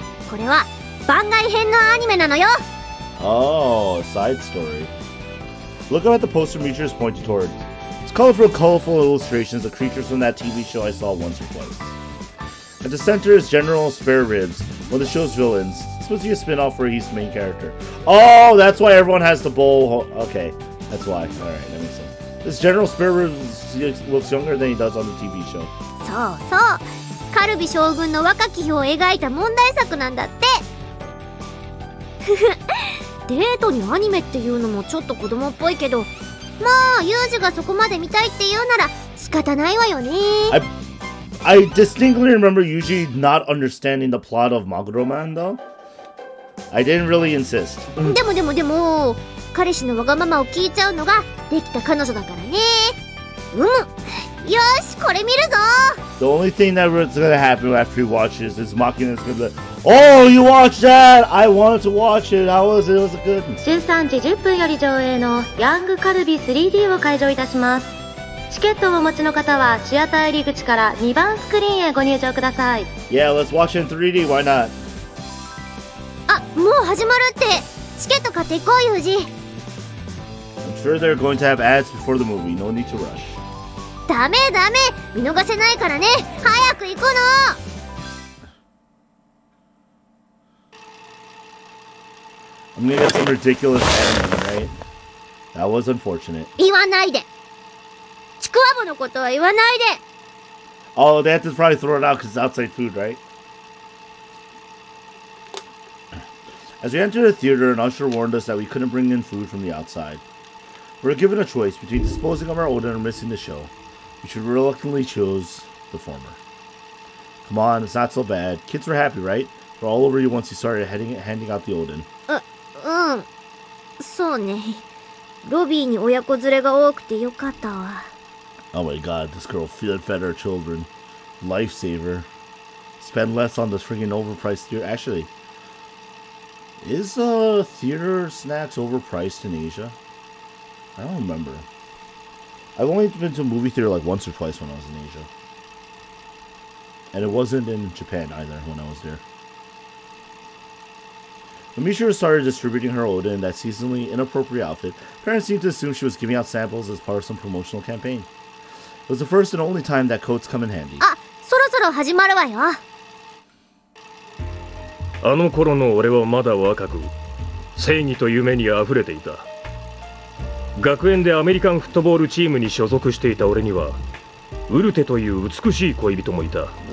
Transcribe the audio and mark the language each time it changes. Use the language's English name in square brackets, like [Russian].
[Japanese] これは番外編のアニメなのよ。 [English] Oh, side story. Look up at the poster Michiru is pointing toward. It's colorful illustrations of creatures from that TV show I saw once or twice. At the center is General Spare Ribs, one of the show's villains. It's supposed to be a spin-off where he's the main character. Oh, that's why everyone has the bowl. Okay, that's why. Alright, that makes sense. This General Spare Ribs looks younger than he does on the TV show. [Japanese] そうそう。カルビ将軍の若き日を描いた問題作なんだって。デートにアニメっていうのもちょっと子供っぽいけど、まあユージがそこまで見たいって言うなら仕方ないわよね。 [English] I distinctly remember Yuji not understanding the plot of Maguro Man, though. I didn't really insist. [Japanese] でも彼氏のわがままを聞いちゃうのができた彼女だからね。よし、これ見るぞ。 [English] The only thing that's gonna happen after he watches is Machina's gonna be like, oh, you watched that? I wanted to watch it. How was it? Was it good? [Japanese] 13時10分より上映のヤングカルビ 3D を開場いたします。チケットをお持ちの方はシアター入り口から2番スクリーンへご入場ください。 [English] Yeah, let's watch it in 3D. Why not? [Japanese] あ、もう始まるって。チケット買っていこう、ユージ。 [English] I'm sure they're going to have ads before the movie. No need to rush. [Japanese] ダメ見逃せないからね。早く行こうの。 [English] I'm gonna get some ridiculous anime, right? That was unfortunate. [Japanese] 言わないで。ちくわぶのことは言わないで。 [English] Oh, they have to probably throw it out because it's outside food, right? As we entered the theater, an usher warned us that we couldn't bring in food from the outside. We were given a choice between disposing of our Oden or missing the show. We should reluctantly choose the former. Come on, it's not so bad. Kids were happy, right? We're all over you once you started handing out the Oden. [Japanese] そうね。ロビーに親子連れが多くてよかったわ。 [English] Oh my god, this girl fed her children. Lifesaver. Spend less on this freaking overpriced theater. Actually, is theater snacks overpriced in Asia? I don't remember. I've only been to a movie theater like once or twice when I was in Asia. And it wasn't in Japan either when I was there. When Michiru started distributing her Oden in that seasonally inappropriate outfit, parents seemed to assume she was giving out samples as part of some promotional campaign. It was the first and only time that coats come in handy. [Japanese] あ、そろそろ始まるわよ。あの頃の俺はまだ若く、正義と夢にあふれていた。学園でアメリカンフットボールチームに所属していた俺にはウルテという美しい恋人もいた。